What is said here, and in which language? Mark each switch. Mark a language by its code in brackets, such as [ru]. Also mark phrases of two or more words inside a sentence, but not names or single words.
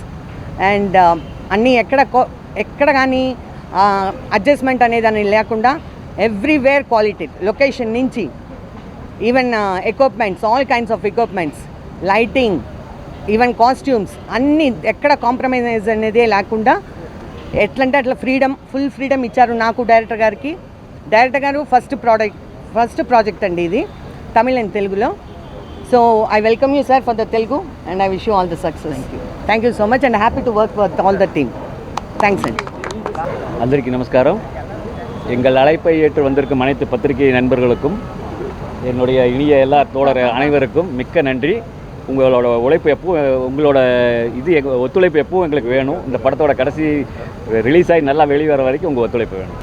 [te] అండ్ అన్నీ ఎక్కడ కానీ అడ్జస్ట్మెంట్ అనేది లేకుండా [en] everywhere quality, location [te] నుంచి [en] even equipments, all kinds of equipments, lighting, even costumes [te] అన్నీ ఎక్కడ కాంప్రమైజ్ అనేదే లేకుండా ఎట్లంటే అట్లా [en] full freedom [te] ఇచ్చారు నాకు, డైరెక్టర్ గారికి. డైరెక్టర్ గారు [en] first project [te] అండి ఇది, తమిళ్ అండ్ తెలుగులో. [en] So I welcome you sir for the Telugu, And I wish you all the success. Thank you so much, and happy to work with all the team. [te] தேங்க்ஸ் అండి. అందరికీ நமஸ்காரம். [ta] எங்கள் அழைப்பை ஏற்று வந்திருக்கும் அனைத்து பத்திரிகை நண்பர்களுக்கும், என்னுடைய இனிய எல்லா தோழர் அனைவருக்கும் மிக்க நன்றி. உங்களோட உழைப்பு உங்களோட ஒத்துழைப்பு எப்பவும் எங்களுக்கு வேணும். இந்த படத்தோட கடைசி ரிலீஸ் ஆகி நல்லா வெளிவர வரைக்கும் உங்கள் ஒத்துழைப்பு வேணும்.